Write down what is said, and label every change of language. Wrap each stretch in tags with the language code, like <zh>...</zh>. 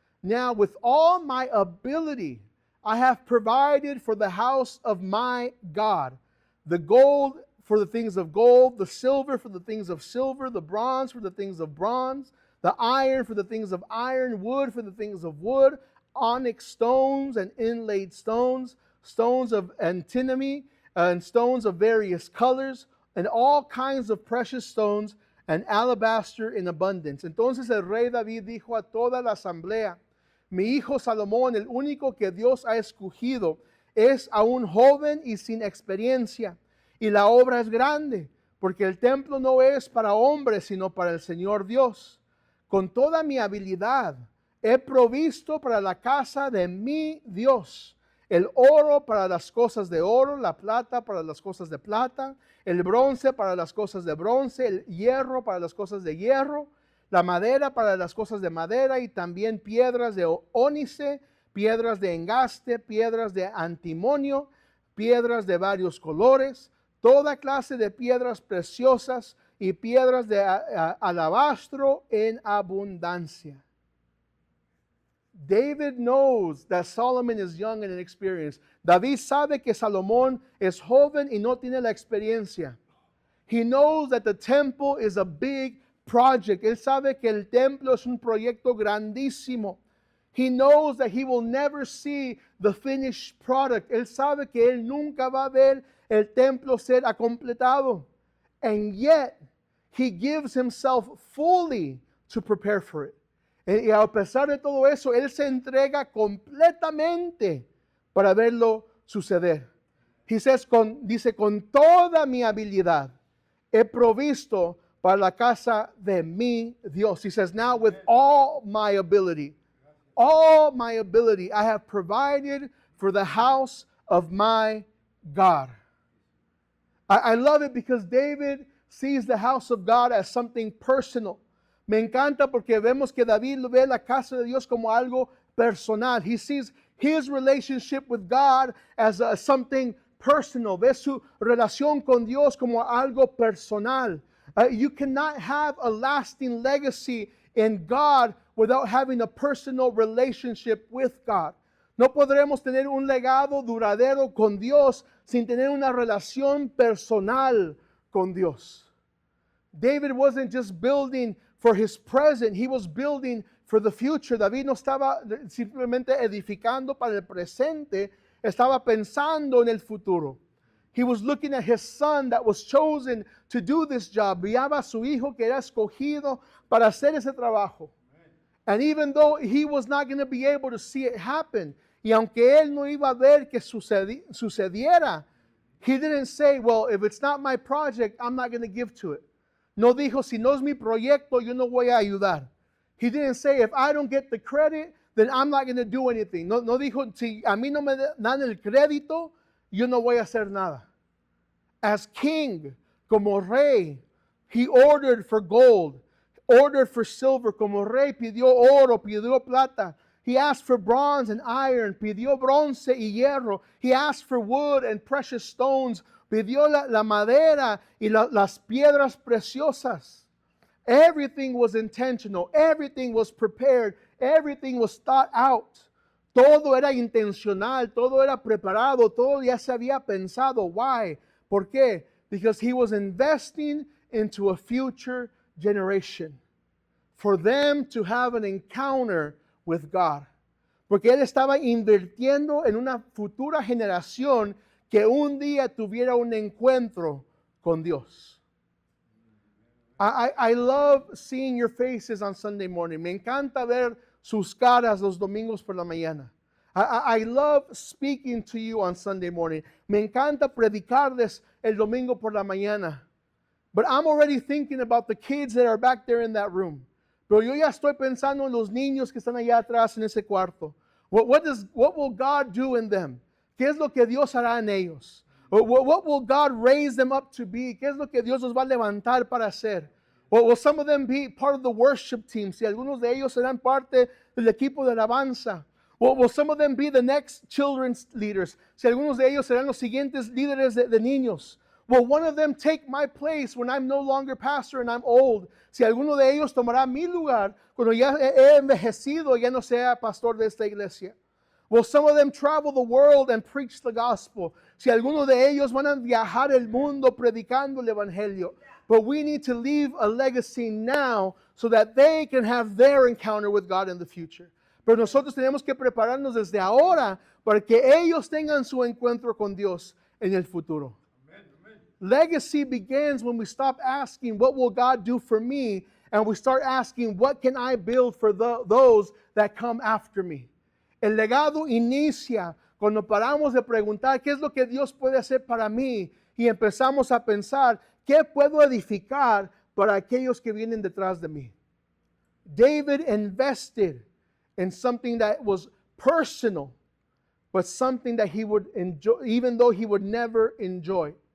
<en>Now with all my ability, I have provided for the house of my God, the gold for the things of gold, the silver for the things of silver, the bronze for the things of bronze, the iron for the things of iron, wood for the things of wood, onyx stones and inlaid stones, stones of antimony, and stones of various colors, and all kinds of precious stones, and alabaster in abundance.</en> <es>Entonces el rey David dijo a toda la asamblea, mi hijo Salomón, el único que Dios ha escogido, es aún joven y sin experiencia, y la obra es grande, porque el templo no es para hombres, sino para el Señor Dios. Con toda mi habilidad he provisto para la casa de mi Dios el oro para las cosas de oro, la plata para las cosas de plata, el bronce para las cosas de bronce, el hierro para las cosas de hierro, la madera para las cosas de madera y también piedras de ónice, piedras de engaste, piedras de antimonio, piedras de varios colores, toda clase de piedras preciosas y piedras de alabastro en abundancia.</es> <en>David knows that Solomon is young and inexperienced.</en> <es>David sabe que Salomón es joven y no tiene la experiencia.</es> <en>He knows that the temple is a big project.</en> <es>Él sabe que el templo es un proyecto grandísimo.</es> <en>He knows that he will never see the finished product.</en> <es>Él sabe que él nunca va a ver el templo ser completado.</es> <en>And yet, he gives himself fully to prepare for it.</en> <es>Y a pesar de todo eso, él se entrega completamente para verlo suceder.</es> <en>He says,</en> <es>dice, con toda mi habilidad he provisto para la casa de mi Dios.</es> <en>He says, now with all my ability, I have provided for the house of my God. I love it because David sees the house of God as something personal.</en> <es>Me encanta porque vemos que David ve la casa de Dios como algo personal.</es> <en>He sees his relationship with God as something personal.</en> <es>Ve su relación con Dios como algo personal.</es> <en>You cannot have a lasting legacy in God without having a personal relationship with God.</en> <es>No podremos tener un legado duradero con Dios sin tener una relación personal con Dios.</es> <en>David wasn't just building for his present, he was building for the future.</en> <es>David no estaba simplemente edificando para el presente, estaba pensando en el futuro.</es> <en>He was looking at his son that was chosen to do this job.</en> <es>Veía a su hijo que era escogido para hacer ese trabajo.</es> <en>And even though he was not going to be able to see it happen,</en> <es>y aunque él no iba a ver que sucediera,</es> <en>he didn't say, well, if it's not my project, I'm not going to give to it.</en> <es>No dijo, si no es mi proyecto, yo no voy a ayudar.</es> <en>He didn't say, if I don't get the credit, then I'm not going to do anything.</en> <es>No dijo, si a mí no me dan el crédito, yo no voy a hacer nada.</es> <en>As king,</en> <es>como rey,</es> <en>he ordered for gold, ordered for silver.</en> <es>Como rey pidió oro, pidió plata.</es> <en>He asked for bronze and iron,</en> <es>pidió bronce y hierro.</es> <en>He asked for wood and precious stones,</en> <es>pidió la madera y las piedras preciosas.</es> <en>Everything was intentional, everything was prepared, everything was thought out.</en> <es>Todo era intencional, todo era preparado, todo ya se había pensado.</es> <en>Why?</en> <es>¿Por qué?</es> <en>Because he was investing into a future generation for them to have an encounter with God.</en> <es>Porque él estaba invirtiendo en una futura generación que un día tuviera un encuentro con Dios.</es> <en>I love seeing your faces on Sunday morning.</en> <es>Me encanta ver sus caras los domingos por la mañana.</es> <en>I love speaking to you on Sunday morning.</en> <es>Me encanta predicarles el domingo por la mañana.</es> <en>But I'm already thinking about the kids that are back there in that room.</en> <es>Pero yo ya estoy pensando en los niños que están allá atrás en ese cuarto.</es> <en>What will God do in them?</en> <es>¿Qué es lo que Dios hará en ellos?</es> <en>What will God raise them up to be?</en> <es>¿Qué es lo que Dios los va a levantar para hacer?</es> <en>Will some of them be part of the worship team?</en> <es>Si algunos de ellos serán parte del equipo de alabanza.</es> <en>Will some of them be the next children's leaders?</en> <es>Si algunos de ellos serán los siguientes líderes de niños.</es> <en>Will one of them take my place when I'm no longer pastor and I'm old?</en> <es>Si alguno de ellos tomará mi lugar cuando ya he envejecido y ya no sea pastor de esta iglesia.</es> <en>Will some of them travel the world and preach the gospel?</en> <es>Si algunos de ellos van a viajar el mundo predicando el evangelio.</es> <en>But we need to leave a legacy now so that they can have their encounter with God in the future.</en> <es>Pero nosotros tenemos que prepararnos desde ahora para que ellos tengan su encuentro con Dios en el futuro.</es> <en>Legacy begins when we stop asking, what will God do for me? And we start asking, what can I build for those that come after me?</en> <es>El legado inicia cuando paramos de preguntar, ¿qué es lo que Dios puede hacer para mí? Y empezamos a pensar, ¿qué puedo edificar para aquellos que vienen detrás de mí?</es> <en>David invested in something that was personal, but something that he would enjoy, even though he would never enjoy.</en>